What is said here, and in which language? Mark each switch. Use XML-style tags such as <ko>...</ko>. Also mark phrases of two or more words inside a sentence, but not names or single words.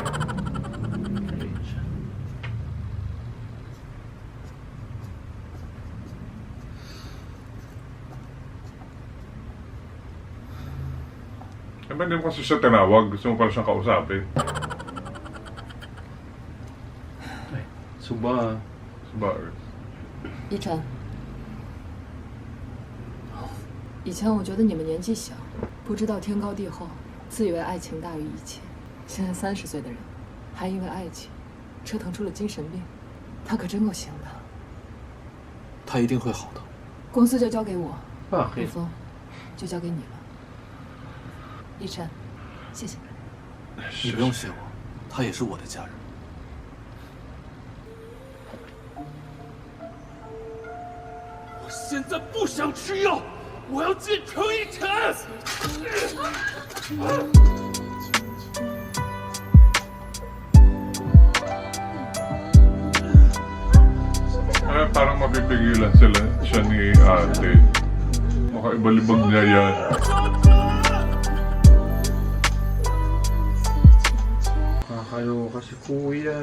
<tl>Eh, ba hindi mo kasi siya tinawag? Gusto mo pala siyang kausapin. Suba. Sa bars.</tl> <zh>依晨，以前我觉得你们年纪小，不知道天高地厚，自以为爱情大于一切。现在30岁的人，还因为爱情折腾出了精神病，他可真够行的。他一定会好的。公司就交给我，陆</zh> <tl>Bakit?</tl> <zh>峰就交给你了。依晨，谢谢。你不用谢我，他也是我的家人。我现在不想吃药，我要进城一晨。</zh> <tl>Parang mapipigilan siya ni ate. Makaibalibag niya yan. Kakaloka si kuya.</tl>